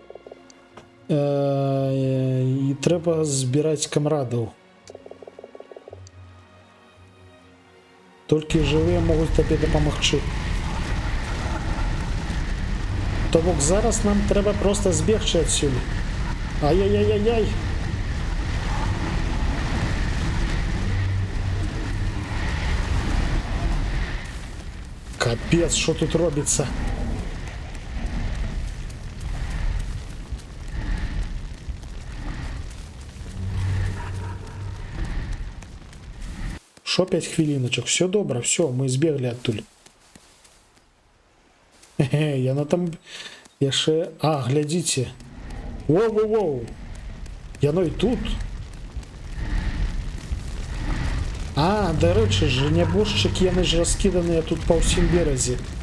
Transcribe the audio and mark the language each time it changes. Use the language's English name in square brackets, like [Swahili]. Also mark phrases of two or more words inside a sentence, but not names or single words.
[Belarusian] І трэба збіраць камрадаў. Толькі жывыя могуць табе дапамагчы. То бок зараз нам трэба просто збегчы адсюль. [Ukrainian] Ай-яй-яй-яй-яй. Капец, що тут робиться? Шо 5 хвилиночек? Все добро, все, [Belarusian] мы збегли оттуль. Яно там яшчэ... А, глядзіце. Воу-воу-воу. Яно і тут. А, дарэчы ж, нябожчыкі, яны ж раскіданыя тут па ўсім беразе.